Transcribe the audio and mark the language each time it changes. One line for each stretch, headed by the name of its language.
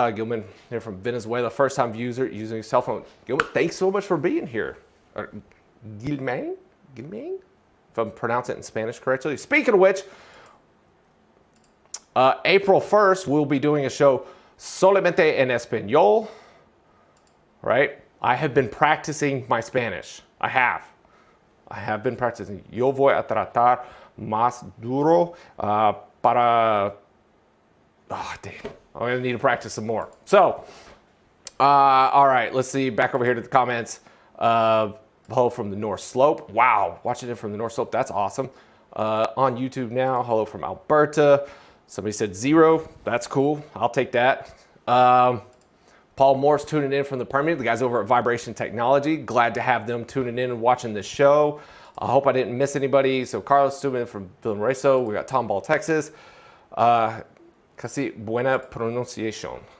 English: Gilman here from Venezuela. First-time user using a cell phone. Gilman, thanks so much for being here. Gilman? If I'm pronouncing it in Spanish correctly. Speaking of which, April 1st, we'll be doing a show
Spanish: solamente en español.
English: Right? I have been practicing my Spanish. I have been practicing.
Spanish: Yo voy a tratar más duro para...
English: Oh, damn. I'm going to need to practice some more. So, all right, let's see. Back over here to the comments. Hello from the North Slope. Wow, watching it from the North Slope. That's awesome. On YouTube now. Hello from Alberta. Somebody said 0. That's cool. I'll take that. Paul Morse tuning in from the Permian. The guys over at Vibration Technology. Glad to have them tuning in and watching the show. I hope I didn't miss anybody. So Carlos tuning in from Villanueva. We got Tomball, Texas.
Spanish: Casi buena pronunciación.